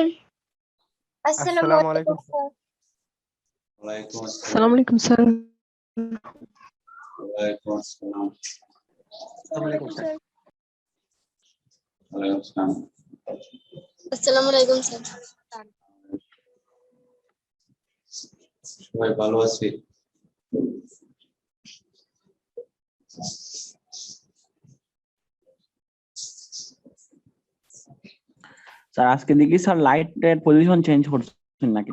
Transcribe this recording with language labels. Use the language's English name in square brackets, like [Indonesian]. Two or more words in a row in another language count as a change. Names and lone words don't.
[Arabic] السلام عليكم सर। وعليكم السلام. السلام عليكم सर। وعليكم السلام. السلام عليكم सर। وعليكم السلام. السلام عليكم सर। [Bangla] সবাই ভালো আছি? স্যার আজকে দেখি স্যার লাইটের পজিশন চেঞ্জ করছেন নাকি?